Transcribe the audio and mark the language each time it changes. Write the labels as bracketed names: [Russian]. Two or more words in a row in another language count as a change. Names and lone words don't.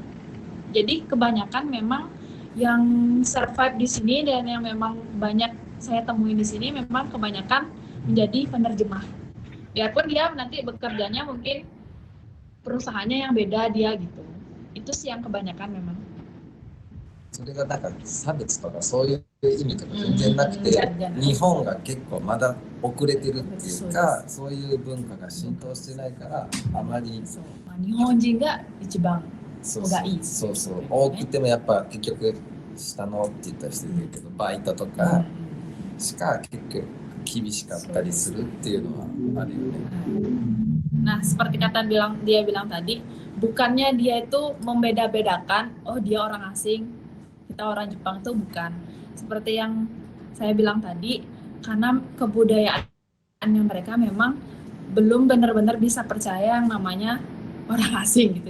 [Indonesian] Jadi kebanyakan memang yang survive di sini dan yang memang banyak saya temui di sini memang kebanyakan menjadi penerjemah. Biarpun dia nanti bekerjanya mungkin perusahaannya yang beda dia gitu. Itu sih yang kebanyakan memang. [Japanese] それがなんか差別とかそういう意味とか全然なくて、日本が結構まだ遅れてるっていうか、そういう文化が浸透してないからあまり、日本人が一番そうがいい。そうそう、多くてもやっぱ結局下のって言ったりしてるけど、バイトとかしか結局厳しかったりするっていうのはあるよね。 [Indonesian] Nah, seperti dia bilang tadi, bukannya dia itu membeda-bedakan, oh dia orang asing, kita orang Jepang, itu bukan. Seperti yang saya bilang tadi, karena kebudayaannya mereka memang belum benar-benar bisa percaya yang namanya orang asing gitu.